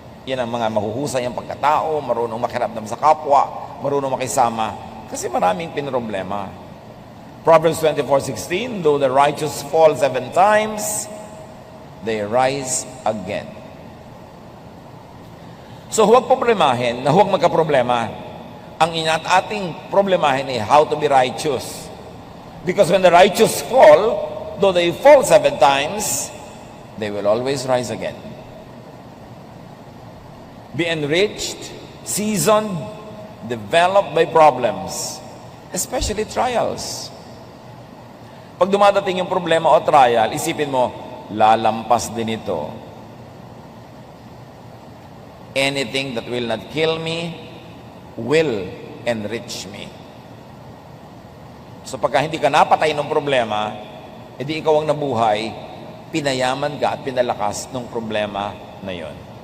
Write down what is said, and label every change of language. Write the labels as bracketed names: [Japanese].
[Filipino] Yan ang mga mahuhusay ang pagkatao, marunong makiramdam sa kapwa, marunong makisama. Kasi maraming pinroblema. [English] Proverbs 24:16, though the righteous fall 7 times, they rise again. [Filipino] So huwag problemahin na huwag magka-problema. Ang ating problemahin ay [English] how to be righteous. Because when the righteous fall, though they fall 7 times, they will always rise again. Be enriched, seasoned, developed by problems, especially trials. [Filipino] Pag dumadating yung problema o trial, isipin mo, lalampas din ito. [English] Anything that will not kill me will enrich me. [Filipino] So pagka hindi ka napatay ng problema, edi ikaw ang nabuhay, pinayaman ka at pinalakas ng problema na yon.